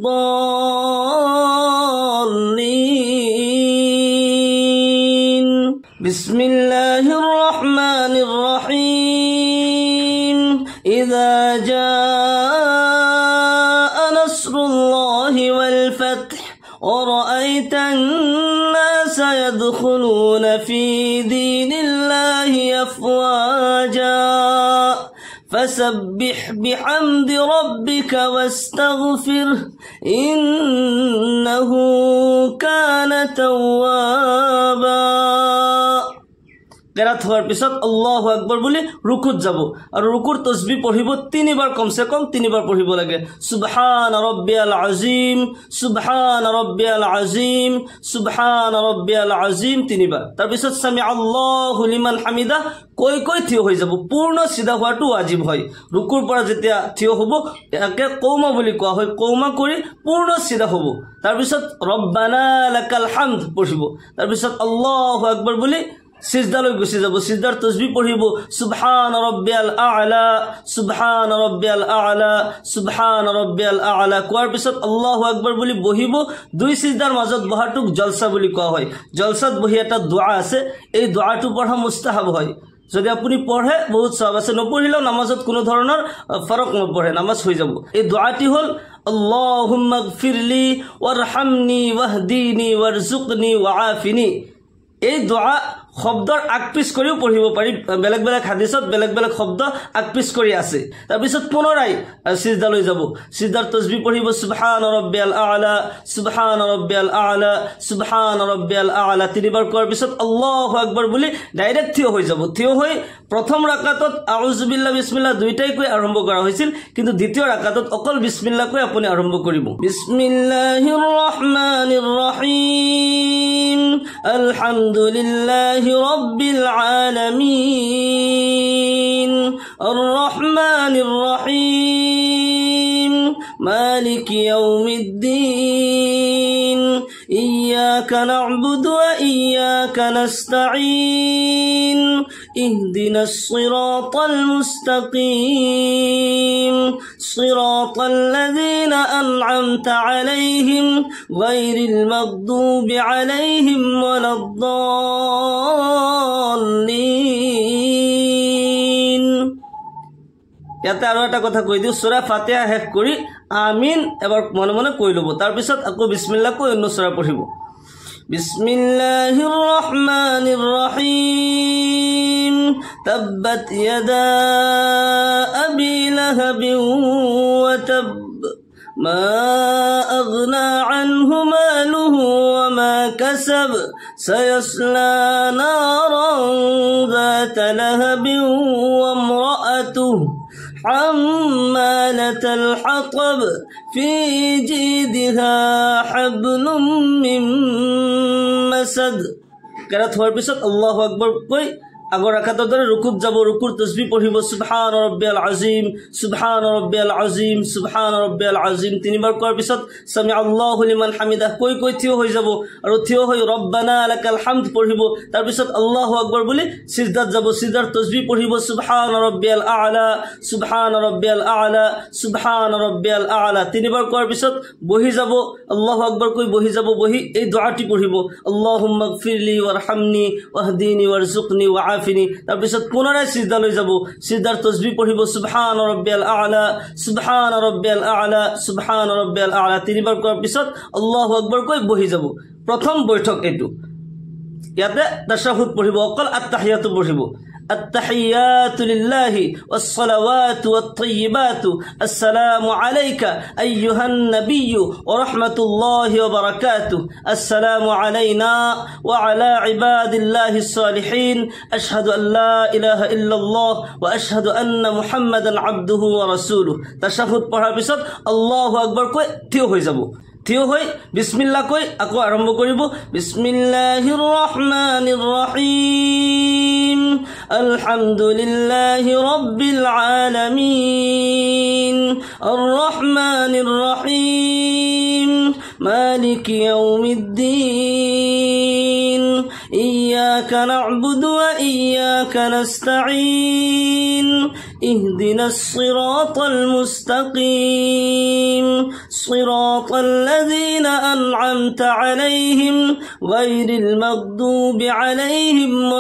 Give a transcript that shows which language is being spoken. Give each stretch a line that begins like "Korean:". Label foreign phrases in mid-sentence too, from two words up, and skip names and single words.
Arabic: الضالين بسم الله الرحمن الرحيم إذا جاء نصر الله والفتح ورأيت الناس يدخلون في دين الله أفواجا فسبح بحمد ربك واستغفره إنه كان توابا
Assamese: কেরাত হওয়ার পিছত
Arabic: الله أكبر
Assamese: বলি রুকুত যাব আর রুকুর তাসবিহ পঢ়িব তিনিবাৰ কমসে কম তিনিবাৰ পঢ়িব লাগে
Arabic: سبحان ربي العظيم سبحان ربي العظيم سبحان ربي العظيم
Assamese: তিনিবাৰ তাৰ পিছত
Arabic: سمع الله لمن حمده
Assamese: কৈ কৈ থিয় হৈ যাব পূৰ্ণ সিধা হোৱাটো ওয়াজিব হয় রুকুৰ পৰা যেতিয়া থিয় হ'ব একে কওমা বুলি কোৱা হয় কওমা কৰি পূৰ্ণ সিধা হ'ব তাৰ পিছত ৰব্বানা
Arabic: لك الحمد
Assamese: পঢ়িব তাৰ পিছত
Arabic: الله أكبر
Assamese: বুলি সিজদালৈ গুছি যাব সিজদাৰ তাসবিহ পঢ়িব
Arabic: سبحان ربي الأعلى سبحان ربي الأعلى سبحان ربي الأعلى
Assamese: কোৱাৰ পিছত
Arabic: الله أكبر
Assamese: বুলি বহিব দুই সিজদাৰ মাজত বহাটোক জলসা বুলি কোৱা হয় জলসাত বহি এটা দোয়া আছে এই দোয়াটো পঢ়া মুস্তাহাব হয় যদি আপুনি পঢ়ে বহুত সওয়াব আছে নপঢ়িলেও নামাজত কোনো ধৰণৰ ফৰক নপঢ়ে নামাজ হৈ যাব এই দোয়াটি হল আল্লাহুম্মা
Arabic: اغفر لي وارحمني واهدني وارزقني وعافني
Assamese: এই দোয়া শব্দৰ আকপিছ কৰিও পঢ়িব পাৰি বেলেগ বেলেগ হাদিসত বেলেগ বেলেগ শব্দ আকপিছ কৰি আছে তাৰ পিছত পুনৰাই সিজদালৈ যাব সিজদাৰ তাসবিহ পঢ়িব
Arabic: سبحان ربي الأعلى سبحان ربي الأعلى سبحان ربي
Assamese: আ'লা তিনিবাৰ কোৱাৰ পিছত
Arabic: الله أكبر
Assamese: বুলি ডাইৰেক্ট থিয় হৈ যাব থিয় হৈ প্ৰথম ৰাকাতত
Arabic: أعوذ بالله
Assamese: বিসমিল্লাহ দুইটাই কৈ আৰম্ভ কৰা হৈছিল কিন্তু দ্বিতীয় ৰাকাতত অকল বিসমিল্লাহ কৈ আপুনি আৰম্ভ কৰিব
Arabic: بسم الله الرحمن الرحيم الحمد لله رب العالمين الرحمن الرحيم مالك يوم الدين إياك نعبد وإياك نستعين اهدنا الصراط المستقيم صراط الذين أنعمت عليهم غير المغضوب عليهم ولا الضالين
Assamese: ইয়াতে আৰু এটা কথা কৈ দিও সূরা ফাতিহা শেষ কৰি আমিন এবাৰ মনে মনে কৈ লব তাৰ পিছত আকৌ বিসমিল্লাহ কৈ অন্য সূরা পঢ়িব
Arabic: بسم الله الرحمن الرحيم تبت يدا أبي لهب وتب ما أغنى عنه ماله وما كسب سيصلى نارا ذات لهب وامرأته حمالة الحطب في جيدها حبل من مسد قرأت هو البسط الله أكبر كوي
Assamese: আগৰ রাকাতৰ দৰে রুকুত যাব রুকুৰ তাসবিহ পঢ়িব
Arabic: سبحان ربي العظيم سبحان ربي العظيم سبحان ربي العظيم
Assamese: তিনিবাৰ কোৱাৰ পিছত
Arabic: سمع الله لمن حمده
Assamese: কৈ কৈ থিয় হৈ যাব আৰু থিয় হৈ
Arabic: ربنا لك الحمد
Assamese: পঢ়িব তাৰ পিছত
Arabic: الله أكبر
Assamese: বুলি সিজদাত যাব সিজদাৰ তাসবিহ পঢ়িব
Arabic: سبحان ربي الأعلى سبحان ربي الأعلى سبحان ربي الأعلى
Assamese: তিনিবাৰ কোৱাৰ পিছত বহি যাব
Arabic: الله أكبر
Assamese: কৈ বহি যাব বহি এই দোয়াটি পঢ়িব
Arabic: اللهم اغفر لي وارحمني واهدني وارزقني
Assamese: ওয়াআফিনি তাৰ পিছত পুনৰাই সিজদালৈ যাব সিজদাৰ তাসবিহ পঢ়িব
Arabic: سبحان ربي الأعلى سبحان ربي الأعلى سبحان ربي الأعلى
Assamese: তিনিবাৰ কোৱাৰ পিছত
Arabic: الله أكبر
Assamese: কৈ বহি যাব প্ৰথম বৈঠক এটো ইয়াতে তাশাহুদ পঢ়িব অকল আত্তাহিয়াতু পঢ়িব
Arabic: التحيات لله والصلوات والطيبات السلام عليك أيها النبي ورحمة الله وبركاته السلام علينا وعلى عباد الله الصالحين أشهد أن لا إله إلا الله وأشهد أن محمدا عبده ورسوله تشهد
Assamese: পঢ়াৰ পিছত
Arabic: الله أكبر
Assamese: কৈ থিয় হৈ যাব থিয় হৈ বিসমিল্লাহ কৈ আকৌ আৰম্ভ কৰিব
Arabic: بسم الله الرحمن الرحيم الحمد لله رب العالمين الرحمن الرحيم مالك يوم الدين إياك نعبد وإياك نستعين اهدنا الصراط المستقيم صراط الذين أنعمت عليهم غير المغضوب عليهم